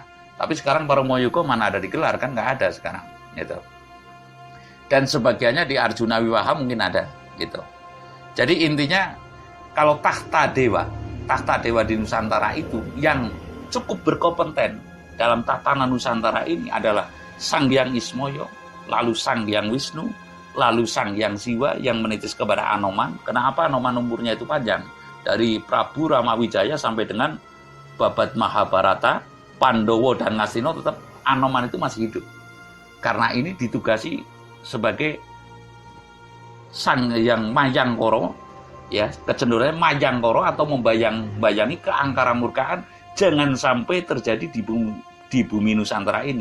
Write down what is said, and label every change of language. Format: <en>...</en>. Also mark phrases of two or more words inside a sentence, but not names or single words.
<id>Tapi sekarang Paromo Yuga mana ada digelar, kan nggak ada sekarang. Gitu. Dan sebagiannya di Arjuna Wiwaha mungkin ada. Gitu. Jadi intinya kalau tahta dewa di Nusantara itu yang cukup berkompeten dalam tatanan Nusantara ini adalah Sang Hyang Ismoyo, lalu Sang Hyang Wisnu, lalu Sang Hyang Siwa yang menitis kepada Anoman. Kenapa Anoman umurnya itu panjang? Dari Prabu Ramawijaya sampai dengan babat Mahabharata, Pandowo dan Ngastina, tetap Anoman itu masih hidup. Karena ini ditugasi sebagai Sang Hyang Mayangkoro, ya, kecenderungannya Mayangkoro atau membayang-bayangi keangkaramurkaan jangan sampai terjadi di bumi Nusantara ini.</id>